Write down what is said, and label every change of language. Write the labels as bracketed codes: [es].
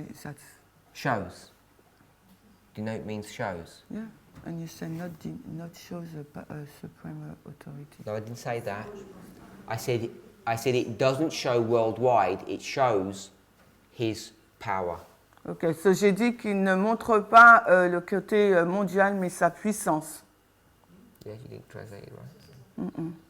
[en] That's, Shows. Denote means shows. yeah, and you say not shows a supreme authority. No, I didn't say that. I said it doesn't show worldwide, it shows his power. Ok, so [fr] j'ai dit qu'il ne montre pas le côté mondial, mais sa puissance. [en] Yeah, you didn't translate it right.